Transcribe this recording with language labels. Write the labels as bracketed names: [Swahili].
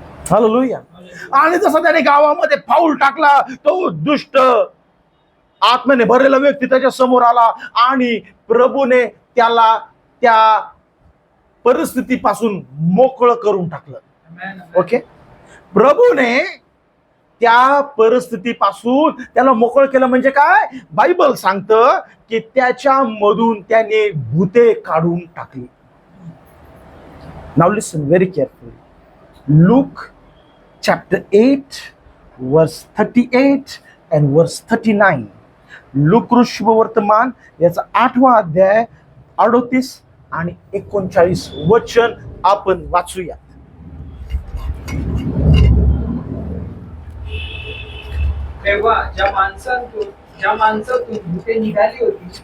[Marathi] Hallelujah. आणि जसं त्याने गावामध्ये पाऊल टाकला, तो दुष्ट आत्म्याने भरलेला व्यक्ती त्याच्या समोर आला आणि प्रभूने त्याला त्या परिस्थितीपासून मोकळं करून टाकलं. ओके. प्रभूने त्या परिस्थितीपासून त्याला मोकळं केलं. म्हणजे काय? बायबल सांगतं की त्याच्यामधून त्याने भूते काढून टाकली. [English] Now listen very carefully. Luke chapter 8 verse 38 and verse 39. [Marathi] Look शुभवर्तमान याचा 8वा अध्याय 38 आणि 39 वचन आपण वाचूया. तेव्हा ज्या माणसातून भूते निघाली होती,